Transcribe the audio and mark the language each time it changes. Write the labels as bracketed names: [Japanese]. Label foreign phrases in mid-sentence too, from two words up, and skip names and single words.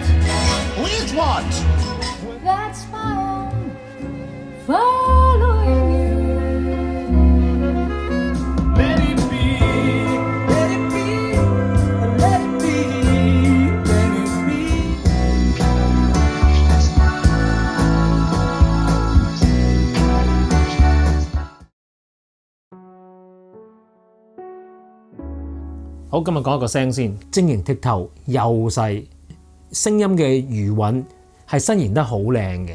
[English] Which ones? That's my own following you. Let it be, let it be, let it be, let it be. [Cantonese] 好，今日講一個聲先，晶瑩剔透又細，聲音嘅餘韻係伸延得好靚嘅。